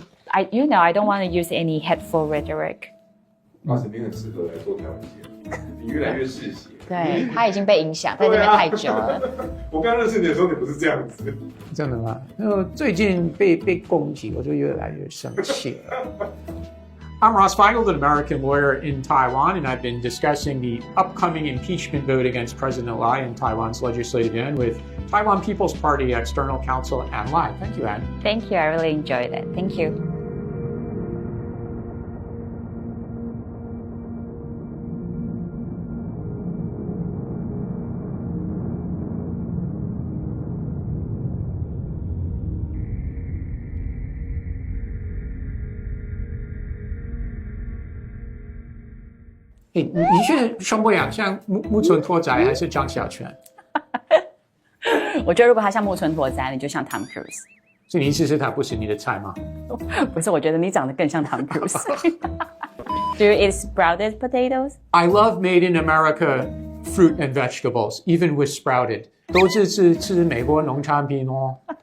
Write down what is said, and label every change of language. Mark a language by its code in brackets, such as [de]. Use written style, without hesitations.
[en] I don't want to use any hateful rhetoric. [zh] 马子斌很适合来做台湾节，你越来越嗜血。对，他已经被影响，在这边太久了。我刚认识你的时候，你不是这样子。真的吗？最近被攻击，我就越来越生气了。 [en] I'm Ross Feingold, an American lawyer in Taiwan, and I've been discussing the upcoming impeachment vote against President Lai in Taiwan's legislative yuan with Taiwan People's Party external counsel Ann Lai. Thank you, Ann. Thank you. I really enjoyed it. Thank you. [zh] Hey, 你现在像不像木村拓哉还是张小泉？我觉得如果他像木村拓哉，你就像 Tom Cruise。所以你意思是他不是你的菜吗？不是，我觉得你长得更像 Tom Cruise。 [en] Do you eat sprouted potatoes? I love made in America fruit and vegetables, even with sprouted. [zh] 都是吃美国农产品哦。